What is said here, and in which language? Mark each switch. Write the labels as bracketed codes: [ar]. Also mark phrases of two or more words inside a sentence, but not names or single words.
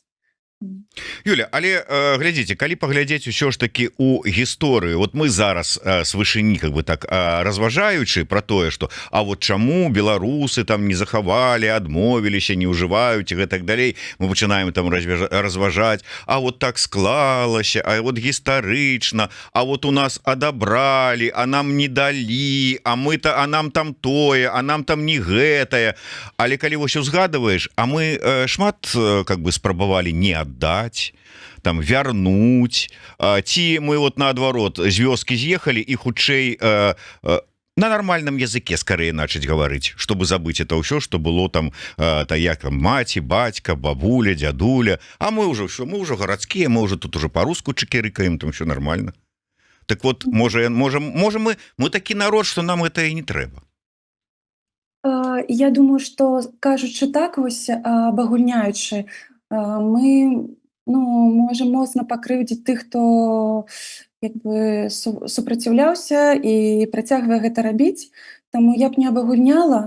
[be] Юля, але глядзіце, калі паглядзець усё ж таки у гісторыю, вот мы зараз с вышыні как бы так разважаючы про тое, что а вот чаму беларусы там не захавалі, адмовіліся, не ўжываюць і гэтак далей, мы пачынаем там разважаць, а вот так склалася, а вот гістарычна, а вот у нас адабралі, а нам не далі, а нам там тое, а нам там не гэтае. Але калі вось узгадываеш, а мы шмат как бы спрабавалі не отдать, там вярнуть, ці мы вот наадварот з вёскі з'ехалі і хутчэй [ru] на нормальном языке скорее начать говорить, чтобы забыть это ўсё, что было там як маці, бацька, бабуля, дядуля, а мы уже городские, мы уже тут уже по-руску чекерыкаем, там все нормально. Так вот, можем мы такі народ, что нам это и не трэба. [be] Я думаю, што кажучы так вось абагульняючы, мы можам моцна пакрыўдзіць тых, хто як бы супраціўляўся і працягвае гэта рабіць. Таму я б не абагульняла.